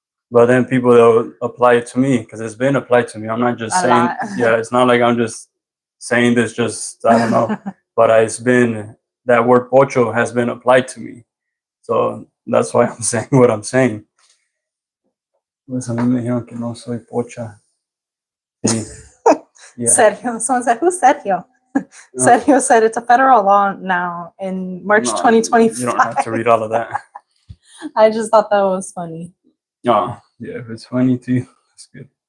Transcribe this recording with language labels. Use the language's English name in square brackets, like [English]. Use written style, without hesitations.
[English] But then people, they'll apply it to me because it's been applied to me. I'm not just saying, yeah, it's not like I'm just saying this just, I don't know. But it's been, that word pocho has been applied to me. So that's why I'm saying what I'm saying. [Spanish] Pues a mí me dijeron que no soy pocha. Sí. [English] Yeah. Sergio. Someone said, who's Sergio? Sergio said it's a federal law now in March 2025. You don't have to read all of that. I just thought that was funny. Oh, yeah, if it's funny to you, that's good.